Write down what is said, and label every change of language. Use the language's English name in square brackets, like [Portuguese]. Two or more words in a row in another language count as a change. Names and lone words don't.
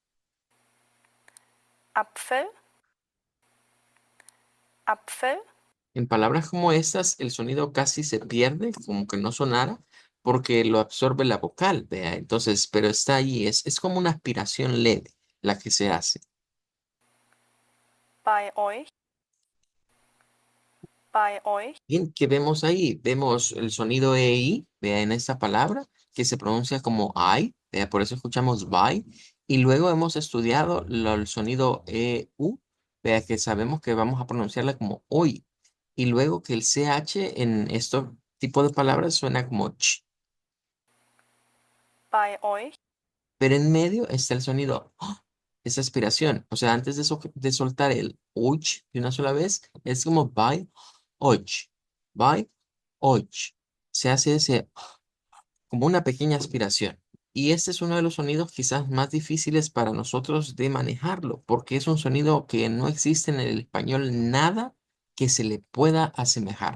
[German] Apfel, Apfel, [Spanish] En palabras como estas, el sonido casi se pierde, como que no sonara, porque lo absorbe la vocal, vea. Entonces, pero está ahí, es como una aspiración leve la que se hace. [German] bei euch, bei euch, [Spanish] Bien, ¿qué vemos ahí? Vemos el sonido EI, vea, en esta palabra, que se pronuncia como I, vea, por eso escuchamos by, y luego hemos estudiado el sonido EU, vea, que sabemos que vamos a pronunciarla como hoy, y luego que el CH en este tipo de palabras suena como ch. [German] bei euch, [Spanish] Pero en medio está el sonido, esa aspiración. O sea, antes de soltar el uch de una sola vez, es como by, och. Se hace ese, como una pequeña aspiración. Y este es uno de los sonidos quizás más difíciles para nosotros de manejarlo, porque es un sonido que no existe en el español nada que se le pueda asemejar.